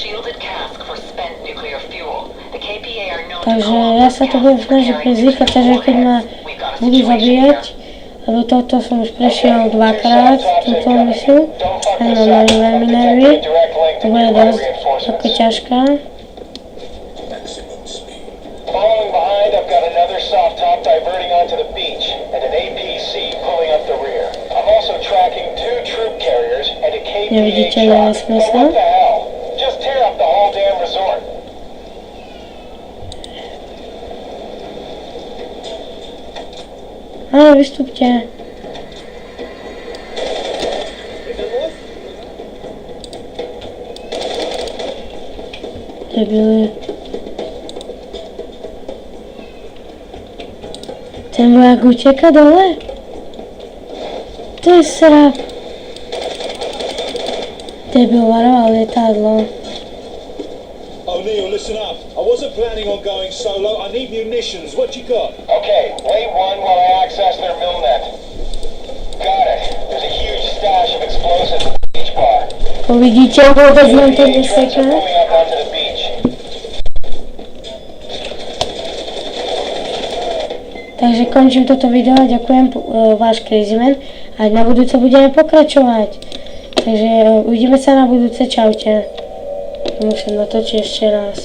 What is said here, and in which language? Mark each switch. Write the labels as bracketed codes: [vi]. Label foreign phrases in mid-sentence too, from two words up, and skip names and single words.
[sk] Takže ja sa to budem snažiť prezvykať, takže keď ma budú zabíjať, lebo toto som už prešiel dvakrát, túto misiu, a mám veľmi nervy, to bude dosť ako ťažká. [en] Following behind, I've got another soft top diverting onto the beach and an APC pulling up the rear. I'm also tracking 2 troop carriers and a KPA truck. But what the hell? Just tear up the whole damn resort. [sk] Áno, vystúpte. Debili. Ten vojak uteká dole? To je srap. Debil varoval lietadlo. [en] O'Neill, listen up. I wasn't planning on going solo. I need munitions. What you got? Okay, wait one while I access their millnet. Got it. There's a huge stash of explosives at the beach bar. [sk] Uvidíte, vôbec nám to [en] Trucks [sk] neseká. [en] are pulling up onto the beach. [sk] Takže končím toto video a ďakujem, váš Crazyman. A na budúce budeme pokračovať. Takže uvidíme sa na budúce, čaute. Musím natočiť ešte raz.